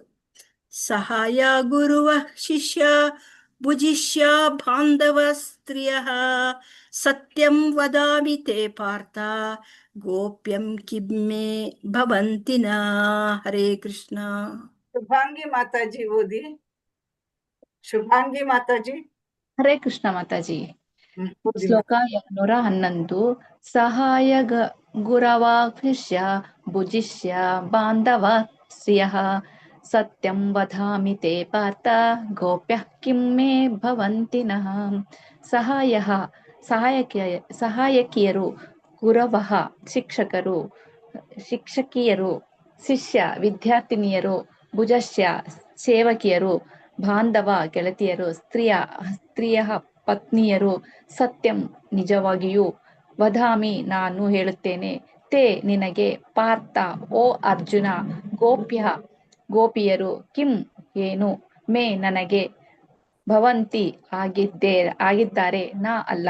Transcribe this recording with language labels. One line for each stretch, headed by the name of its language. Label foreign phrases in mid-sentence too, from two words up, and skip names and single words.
Sanskrit: सहाय गुरुव शिष्य भुजिष्य बान्धव स्त्रीय सत्यं वदामि ते पार्थ गोप्यं किम्मे भवन्तिन.
Kannada: ಹರೇ ಕೃಷ್ಣ. ಶುಭಾಂಗಿ ಮಾತಾಜಿ ಓದಿ. ಶುಭಾಂಗಿ ಮಾತಾಜಿ. ಹರೇ ಕೃಷ್ಣ ಮಾತಾಜಿ. ಓದಿ
Sanskrit: ಶ್ಲೋಕ 211. सहाय गुरवाक्ष्य भुजिष्य बान्धव स्त्रियः सत्यं वदामि ते पार्थ गोप्यः किं मे भवन्ति नः.
Kannada: ಸಹಾಯಕಿಯರು, ಗುರವಃ ಶಿಕ್ಷಕರು, ಶಿಕ್ಷಕಿಯರು, ಶಿಷ್ಯ ವಿದ್ಯಾರ್ಥಿನಿಯರು, ಭುಜಸ್ಯ ಸೇವಕಿಯರು, ಬಾಂಧವ ಗೆಳತಿಯರು, ಸ್ತ್ರೀಯ ಪತ್ನಿಯರು, ಸತ್ಯಂ ನಿಜವಾಗಿಯೂ, ವದಾಮಿ ನಾನು ಹೇಳುತ್ತೇನೆ, ತೇ ನಿನಗೆ, ಪಾರ್ಥ ಓ ಅರ್ಜುನ, ಗೋಪಿಯರು, ಕಿಂ ಏನು, ಮೇ ನನಗೆ, ಭವಂತಿ ಆಗಿದ್ದಾರೆ, ನಾ ಅಲ್ಲ.